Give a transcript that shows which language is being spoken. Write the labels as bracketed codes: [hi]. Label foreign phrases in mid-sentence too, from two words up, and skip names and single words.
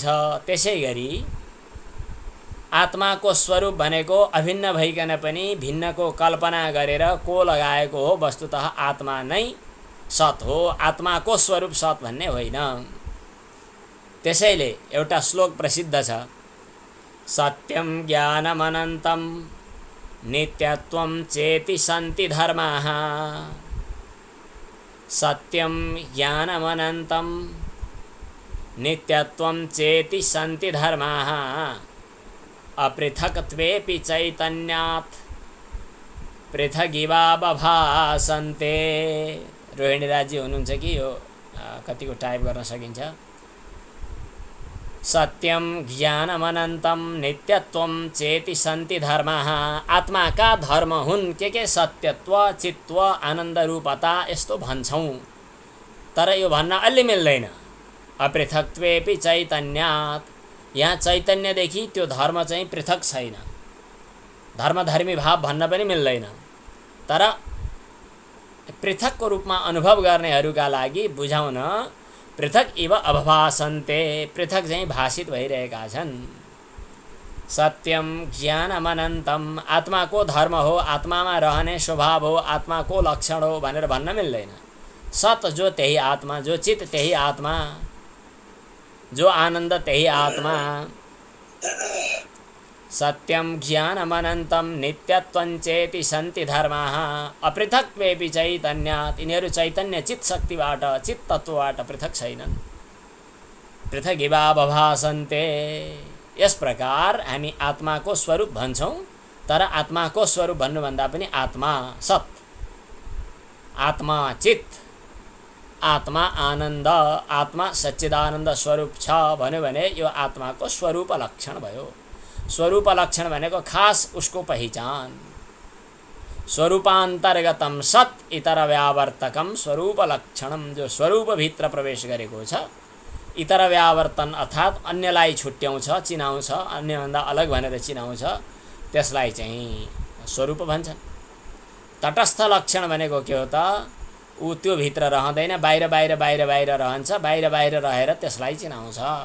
[ne] त्यसै गरी आत्माको स्वरूप भनेको अभिन्न भइकन पनि भिन्नको कल्पना गरेर को लगाएको हो। वस्तुतः आत्मा नै सत हो, आत्माको स्वरूप सत भन्ने होइन। त्यसैले एउटा श्लोक प्रसिद्ध छ, [sa] सत्यम ज्ञानमनन्तं नित्यत्वं चेति सन्ति धर्माः। सत्यम ज्ञानमनन्तं नित्यत्वं चेति सन्ति धर्माः अपृथक्त्वेपि चैतन्यात् पृथगिवा बभासन्ते। [ne] रोहिणी राजी हुनुहुन्छ कि यो कतिको टाइप गर्न सकिन्छ। [sa] सत्यम ज्ञानमनन्तं नित्यत्वं चेति सन्ति धर्माः। [ne] आत्माका धर्म हुन् के सत्यत्व, चित्व, आनन्द रूपता यस्तो भन्छौँ, तर यो भन्न अलि मिल्दैन। [sa] अपृथक्त्वेपि चैतन्यात्, [ne] यहाँ चैतन्यदेखि त्यो धर्म चाहिँ पृथक छैन। धर्मधर्मी भाव भन्न पनि मिल्दैन, तर पृथकको रूपमा अनुभव गर्नेहरूका लागि बुझाउन [sa] पृथक इव अभभासन्ते, [ne] पृथक चाहिँ भाषित भइरहेका छन्। [sa] सत्यम ज्ञानमनन्तं, [ne] आत्माको धर्म हो, आत्मामा रहने स्वभाव हो, आत्माको लक्षण हो भनेर भन्न मिल्दैन। सत जो त्यही आत्मा, जो चित त्यही आत्मा, जो आनन्द त्यही आत्मा। [sa] सत्यम ज्ञानमनन्तं नित्यत्वं चेति सन्ति धर्माः अपृथक्त्वेपि चैतन्यात्। [ne] यिनीहरू चैतन्य चित शक्तिबाट, चित तत्त्वबाट पृथक छैनन्। [sa] पृथगिवा बभासन्ते। [ne] यस प्रकार हामी आत्माको स्वरूप भन्छौँ, तर आत्माको स्वरूप भन्नुभन्दा पनि आत्मा सत, आत्मा चित, आत्मा आनन्द, आत्मा सच्चिदानन्द स्वरूप छ भन्यो भने यो आत्माको स्वरूप लक्षण भयो। स्वरूप लक्षण भनेको खास उसको पहिचान। [sa] स्वरूपान्तर्गतम सत् इतर व्यावर्तकम स्वरूप लक्षणम, [ne] जो स्वरूपभित्र प्रवेश गरेको छ, इतर व्यावर्तन अर्थात् अन्यलाई छुट्याउँछ, चिनाउँछ, अन्यभन्दा अलग भनेर चिनाउँछ, त्यसलाई चाहिँ स्वरूप भन्छन्। तटस्थ लक्षण भनेको के हो त? ऊ त्यो भित्र रहँदैन, बाहिर बाहिर बाहिर बाहिर रहन्छ, बाहिर बाहिर रहेर त्यसलाई चिनाउँछ।